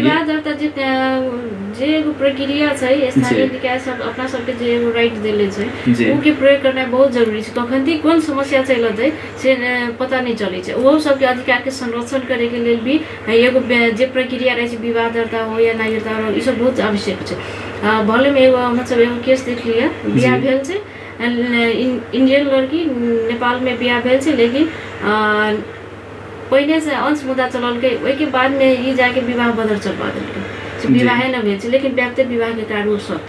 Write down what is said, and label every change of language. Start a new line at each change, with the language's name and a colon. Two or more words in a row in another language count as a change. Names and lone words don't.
Maithili: विवाह दर्ता जे एगो प्रक्रिया छै स्थानीय निकाय सब अपना सबके जे एगो राइट देले छै उ के प्रयोग करना बहुत जरूरी छै, कखन ती कोन समस्या चलत से पता नहीं चले छै, वो सबके अधिकार के संरक्षण करे के लेल भी एगो जे प्रक्रिया रहे छै विवाह दर्ता हो या नागरिकता हो ई सब बहुत आवश्यक छै। भले में एगो मतलब एगो केस देख लिया बियाह भेल छै इंडियन लड़की नेपाल में बियाह भेल छै लेकिन पहले से अंश मुद्दा चलल के ओहि के बाद में ई जाके विवाह बदल चलवा देलकै, विवाह न भेल छै लेकिन व्याप्त विवाह के कारण उ सच